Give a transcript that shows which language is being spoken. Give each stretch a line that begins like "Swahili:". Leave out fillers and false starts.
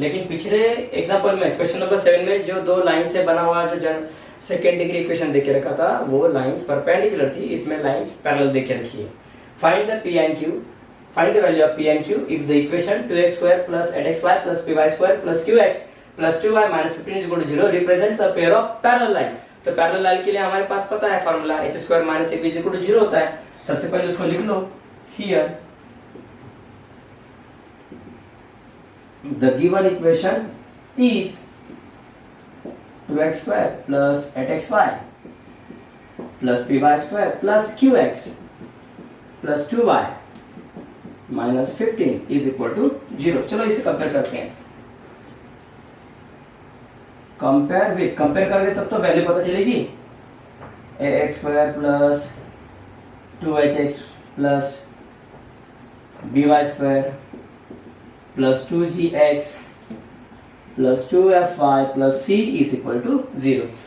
Hindi: लेकिन पिछले एग्जांपल में क्वेश्चन नंबर 7 में जो 2 लाइन से बना हुआ जो सेकेंड डिग्री इक्वेशन देके रखा था, वो लाइंस परपेंडिकुलर थी, इसमें लाइंस पैरेलल देके रखी है।
English: Find the P and Q, find the value of P and Q if the equation 2x² + 8xy + py² + qx + 2y - 15 = 0 represents a pair of parallel line.
Hindi: तो पैरेलल लाइन के लिए हमारे पास पता है फार्मूला h² - ab = 0 होता है। सबसे पहले उसको लिख लो,
English: Here the given equation is 2x² + 8xy + py² + qx + 2y - 15 = 0।
Hindi: चलो इसे कंपेयर करते हैं, कंपेयर करोगे तब तो वैल्यू पता चलेगी, ax² + 2hx + by² + 2gx + 2fy + c = 0।